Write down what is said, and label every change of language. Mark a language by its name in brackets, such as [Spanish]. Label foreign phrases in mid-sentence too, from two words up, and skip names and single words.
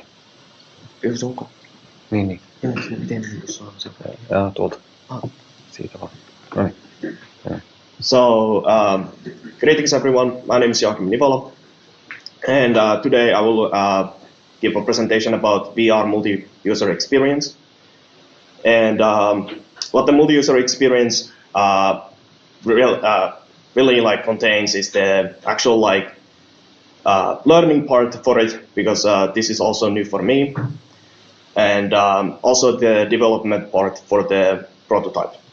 [Finnish] Se onko? Niin. Joo, miten tuossa on se? Tuolta. Siitä vaan. No niin. [English] So Greetings everyone, my name is Joachim Nivola, and today I will give a presentation about VR multi-user experience. And what the multi-user experience really like contains is the actual like learning part for it, because this is also new for me, and also the development part for the prototype.